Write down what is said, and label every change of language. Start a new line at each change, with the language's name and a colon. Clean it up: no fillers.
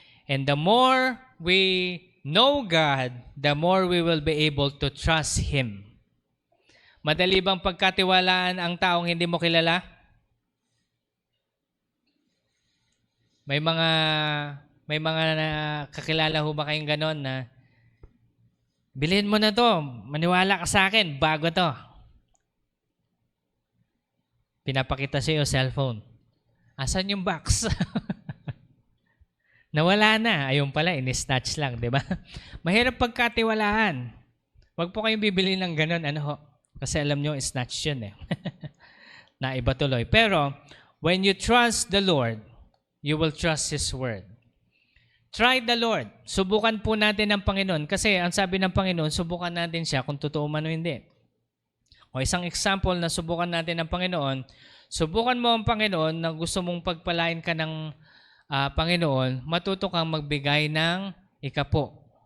English: And the more we know God, the more we will be able to trust Him.
Filipino: Madali bang pagkatiwalaan ang taong hindi mo kilala? May mga kakilala ho ba kayong ganon na bilhin mo na to, maniwala ka sa akin, bago to. Pinapakita sa iyo cellphone. Asan yung box? Nawala na. Ayun pala, in-snatch lang, di ba? Mahirap pagkatiwalaan. Huwag po kayong bibili ng ganun, ano ho? Kasi alam nyo, snatch yun eh. Naiba tuloy.
English: Pero, when you trust the Lord, you will trust His Word. Try the Lord.
Filipino: Subukan po natin ang Panginoon. Kasi ang sabi ng Panginoon, subukan natin siya kung totoo man o hindi. O isang example na subukan natin ang Panginoon, subukan mo ang Panginoon na gusto mong pagpalain ka ng Panginoon, matuto kang magbigay ng ikapo.